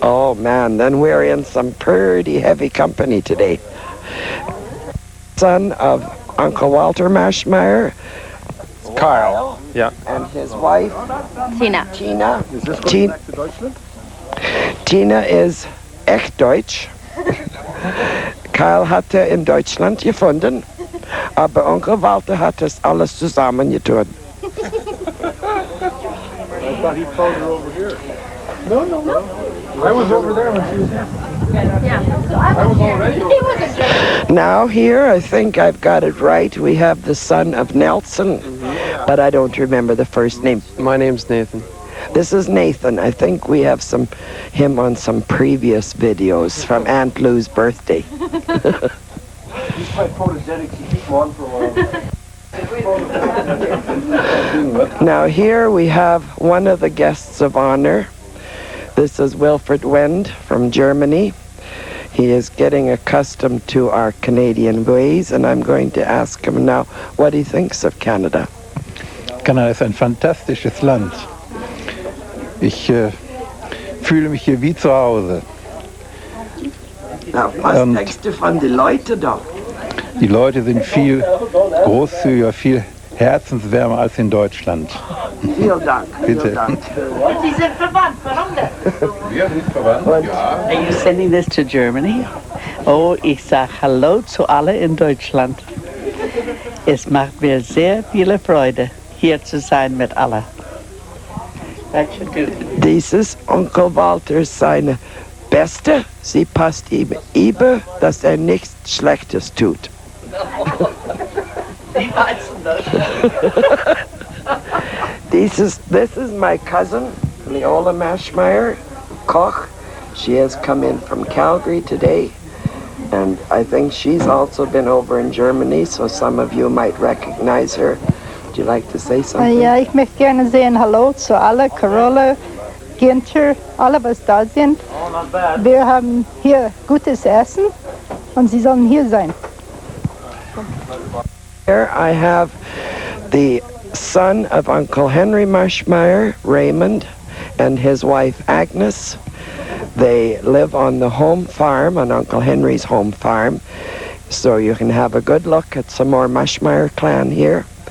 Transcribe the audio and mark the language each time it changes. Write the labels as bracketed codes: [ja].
[en] Oh, man, then we're in some pretty heavy company today. Son of Uncle Walter Maschmeyer, Carl. Yeah. and his wife, Tina. Tina. Is this going back to Deutschland? [de] Tina is echt Deutsch. Karl hatte in Deutschland gefunden, aber Onkel Walter hat das alles zusammengetan. [en] thought he phoned her over here. No. I was over there when she was here. I was already over there. Now here, I think I've got it right. We have the son of Nelson, but I don't remember the first name. My name's Nathan. This is Nathan. I think we have him on some previous videos from Aunt Lou's birthday. He's quite photogenic. He keeps him on for a while. Now here we have one of the guests of honor. This is Wilfred Wend from Germany. He is getting accustomed to our Canadian ways, and I'm going to ask him now what he thinks of Canada. [de] Kanada ist ein fantastisches Land. Ich fühle mich hier wie zu Hause. Na, was denkst du von den Leuten da? Die Leute sind viel großzügiger, viel herzenswärmer als in Deutschland. Vielen Dank. Bitte. Vielen Dank. Sie sind verwandt, warum denn? Wir sind verwandt, ja. [en] Are you sending this to Germany? [de] Oh, ich sag Hallo zu alle in Deutschland. Es macht mir sehr viele Freude, hier zu sein mit alle. [en] That should do it. [de] Dieses Onkel Walter seine Beste. Sie passt ihm über, dass nichts Schlechtes tut. [en] This is my cousin, Leola Maschmeyer, Koch. She has come in from Calgary today, and I think she's also been over in Germany, so some of you might recognize her. Would you like to say something? [de] Ja, ich möchte gerne sagen Hallo zu alle, Carola, Ginter, alle, was da sind. Wir haben hier gutes Essen und Sie sollen hier sein. [en] Here I have the son of Uncle Henry Maschmeyer, Raymond, and his wife Agnes. They live on the home farm, on Uncle Henry's home farm. So you can have a good look at some more Maschmeyer clan here.